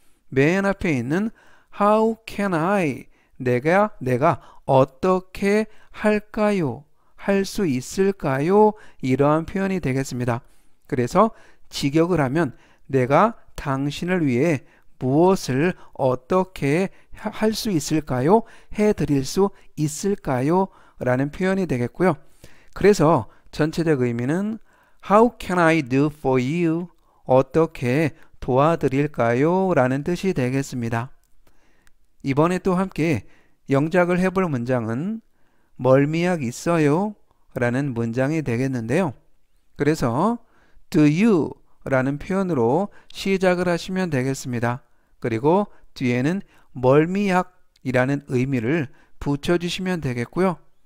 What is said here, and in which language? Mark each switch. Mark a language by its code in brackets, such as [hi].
[ko] 맨 앞에 있는 [en] how can I [ko] 내가 어떻게 할까요? 할 수 있을까요? 이러한 표현이 되겠습니다. 그래서 직역을 하면 내가 당신을 위해 무엇을 어떻게 할 수 있을까요? 해드릴 수 있을까요? 라는 표현이 되겠고요. 그래서 전체적 의미는 [en] How can I do for you? [ko] 어떻게 도와드릴까요? 라는 뜻이 되겠습니다. 이번에 또 함께 영작을 해볼 문장은 멀미약 있어요? 라는 문장이 되겠는데요. [en] 그래서 Do you? [ko] 라는 표현으로 시작을 하시면 되겠습니다. 그리고 뒤에는 멀미약이라는 의미를 붙여주시면 되겠고요.